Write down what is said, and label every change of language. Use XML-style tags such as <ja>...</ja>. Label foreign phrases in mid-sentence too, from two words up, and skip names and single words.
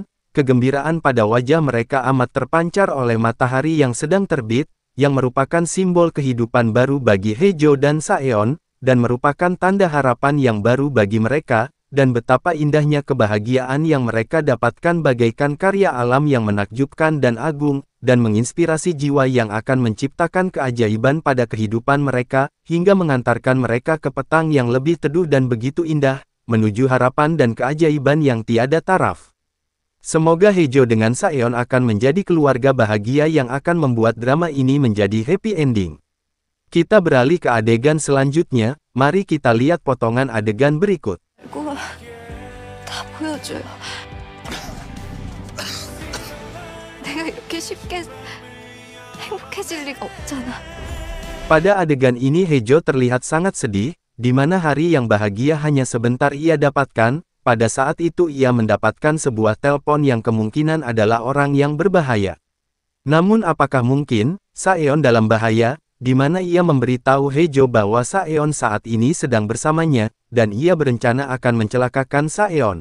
<id>Kegembiraan pada wajah mereka amat terpancar oleh matahari yang sedang terbit, yang merupakan simbol kehidupan baru bagi Hejo dan Saeon, dan merupakan tanda harapan yang baru bagi mereka, dan betapa indahnya kebahagiaan yang mereka dapatkan bagaikan karya alam yang menakjubkan dan agung, dan menginspirasi jiwa yang akan menciptakan keajaiban pada kehidupan mereka, hingga mengantarkan mereka ke petang yang lebih teduh dan begitu indah, menuju harapan dan keajaiban yang tiada taraf. Semoga Hejo dengan Saeon akan menjadi keluarga bahagia yang akan membuat drama ini menjadi</id> <en>happy ending.</en> <id>Kita beralih ke adegan selanjutnya, mari kita lihat potongan adegan berikut.</id> <ko>알고 다 보여줘요. 내가 이렇게 쉽게 행복해질 리가 없잖아.</ko> <id>Pada adegan ini Hejo terlihat sangat sedih, di mana hari yang bahagia hanya sebentar ia dapatkan. Pada saat itu ia mendapatkan sebuah telepon yang kemungkinan adalah orang yang berbahaya. Namun apakah mungkin, Saeon dalam bahaya, di mana ia memberitahu Hejo bahwa Saeon saat ini sedang bersamanya, dan ia berencana akan mencelakakan Saeon.</id>